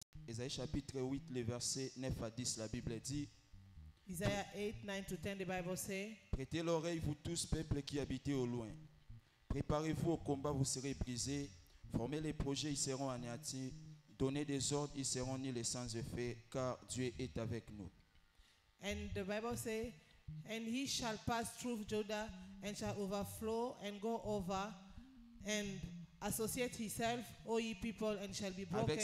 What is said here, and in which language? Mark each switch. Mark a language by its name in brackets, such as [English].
[French] Ésaïe chapitre 8, les versets 9 à 10, la Bible dit, [English] Isaiah 8, 9 to 10, the Bible says, [French] prêtez l'oreille, vous tous, peuples qui habitez au loin. Préparez-vous au combat, vous serez brisés. Formez les projets, ils seront anéantis. Donnez des ordres, ils seront nulles et sans effet, car Dieu est avec nous. [English] and the Bible says, and he shall pass through Judah and shall overflow and go over and associate himself, O ye people, and shall be broken